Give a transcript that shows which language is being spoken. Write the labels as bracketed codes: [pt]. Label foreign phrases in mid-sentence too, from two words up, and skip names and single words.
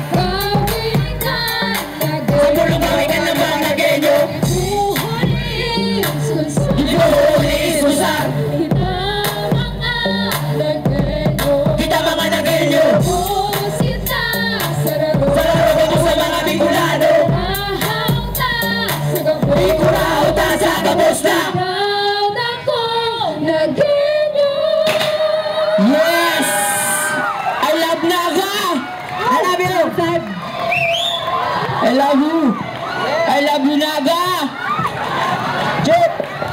[bik] Sa bulong gawikan ng mga Lagenyo, buhunis kusan. Kita mga Lagenyo, sararo gabo sa mga Bicolano. Ikurao ta sa gabos na. [en] Yes! I love Naga! I love you! I love you! I love you, Naga! Chip!